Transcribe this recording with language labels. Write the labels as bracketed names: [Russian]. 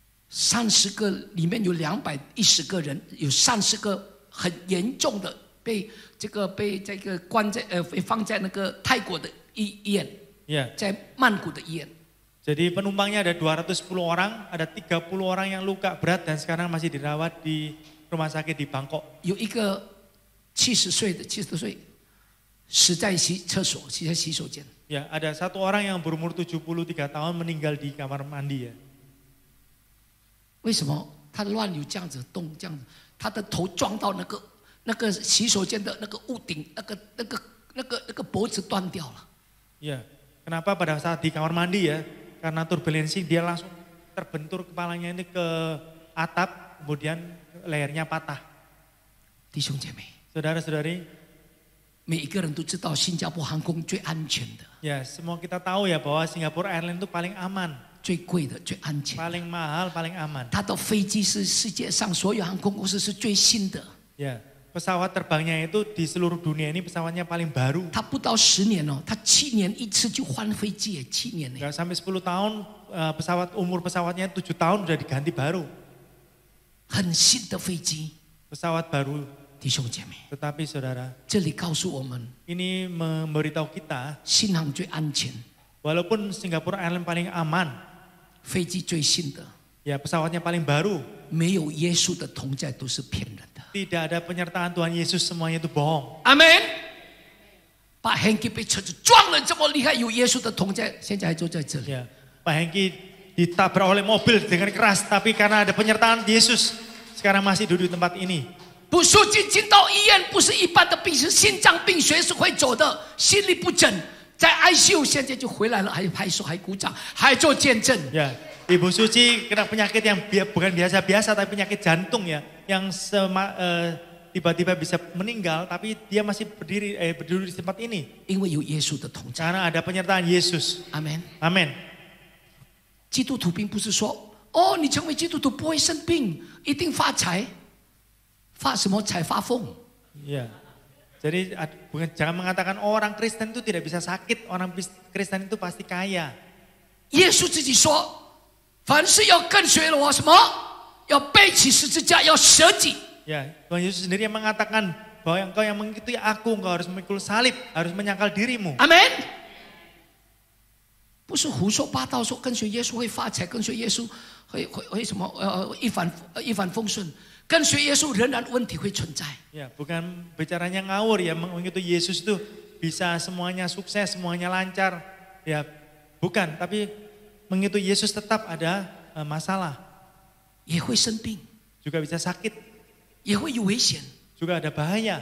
[Chinese] 30个里面有210个人，有30个很严重的被这个关在放在那个泰国的医院， [Indonesian] Ya, [Chinese] 在曼谷的医院。 [Indonesian] jadi penumpangnya ada 210 orang, ada 30 orang yang luka berat dan sekarang masih dirawat di rumah sakit di Bangkok. [Chinese] 有一个70岁死在厕所，死在洗手间。 [Indonesian] Ya, ada satu orang yang berumur 73 tahun meninggal di kamar mandi ya. [Chinese] 为什么他乱流这样子动，这样子，他的头撞到那个洗手间的那个屋顶，那个脖子断掉了。 [Indonesian] Ya, kenapa pada saat di kamar mandi ya? Karena turbulensi dia langsung terbentur kepalanya ini ke atap, kemudian lehernya patah. [Chinese] 弟兄姐妹， [Indonesian] Saudara-saudari, [Chinese] 每一个人都知道新加坡航空最安全的， [Indonesian] ya semua kita tahu ya bahwa Singapore Airlines itu paling aman, [Chinese] 最贵的，最安全的。 [Indonesian] paling mahal, paling aman. [Chinese] 它的飞机是世界上所有航空公司是最新的， [Indonesian] Ya, pesawat terbangnya itu di seluruh dunia ini pesawatnya paling baru. [Chinese] 它不到10年哦，它7年一次就换飞机耶，7年呢。 [Indonesian] Nggak sampai 10 tahun, umur pesawatnya 7 tahun udah diganti baru. [Chinese] 很新的飞机， [Indonesian] Pesawat baru, [Chinese] 弟兄姐妹， [Indonesian] tetapi saudara, [Chinese] 这里告诉我们， [Indonesian] ini memberitahu kita, [Chinese] 新航最安全， [Indonesian] walaupun Singapore Airlines paling aman, [Chinese] 飞机最新的， [Indonesian] ya pesawatnya paling baru, [Chinese] 没有耶稣的同在都是骗人的。 [Indonesian] tidak ada penyertaan Tuhan Yesus, semuanya itu bohong. [Chinese] 阿门。把 Hanky 被车子撞了这么厉害，有耶稣的同在，现在还坐在这里。 [Indonesian] Ya, Pak Hengki ditabrak oleh mobil dengan keras, tapi karena ada penyertaan Yesus, sekarang masih duduk di tempat ini. [Chinese] 不书记进到医院，不是一般的病，是心脏病，随时会走的，心律不整，在 ICU 现在就回来了，还拍手，还鼓掌，还做见证。 [Indonesian] Ya, Ibu Suci kena penyakit yang bukan biasa-biasa, tapi penyakit jantung ya, yang tiba-tiba bisa meninggal, tapi dia masih berdiri di tempat ini. [Chinese] 因为有耶稣的同在。 [Indonesian] Karena ada penyertaan Yesus. [Chinese] 阿门。 [Indonesian] Amin. [Chinese] 基督徒并不是说哦，你成为基督徒不会生病，一定发财，发什么财？发疯。 [Indonesian] Ya, jadi jangan mengatakan orang Kristen itu tidak bisa sakit, orang Kristen itu pasti kaya. [Chinese] 耶稣自己说，凡是要跟随我，什么？要背起十字架，要舍己。 [Indonesian] Ya, Tuhan Yesus sendiri yang mengatakan bahwa engkau yang mengikuti aku, engkau harus memikul salib, harus menyangkal dirimu. [Chinese] 阿门。不是胡说八道说跟随耶稣会发财，跟随耶稣会什么一帆风顺，跟随耶稣仍然问题会存在。 [Indonesian] Ya, bukan bicaranya ngawur ya, mengikuti Yesus itu bisa semuanya sukses, semuanya lancar. Ya, bukan, tapi mengikuti Yesus tetap ada masalah. [Chinese] 也会生病， [Indonesian] juga bisa sakit, [Chinese] 也会有危险。 [Indonesian] juga ada bahaya.